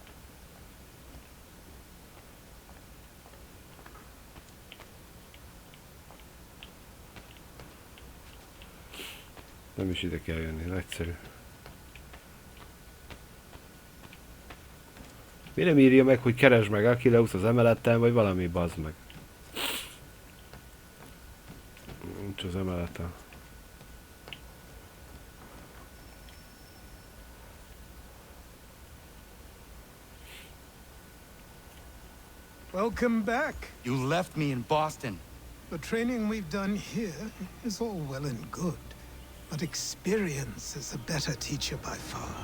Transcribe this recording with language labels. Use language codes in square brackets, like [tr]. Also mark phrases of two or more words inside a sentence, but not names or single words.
[hu] Nem is ide kell jönni, nagyszerű. Mi nem írja meg, hogy keresd meg Achilleus az emeleten, vagy valami, bazd meg. Nincs az emeleten. [en] Welcome back. You left me in Boston. The training we've done here is all well and good, but experience is a better teacher by far.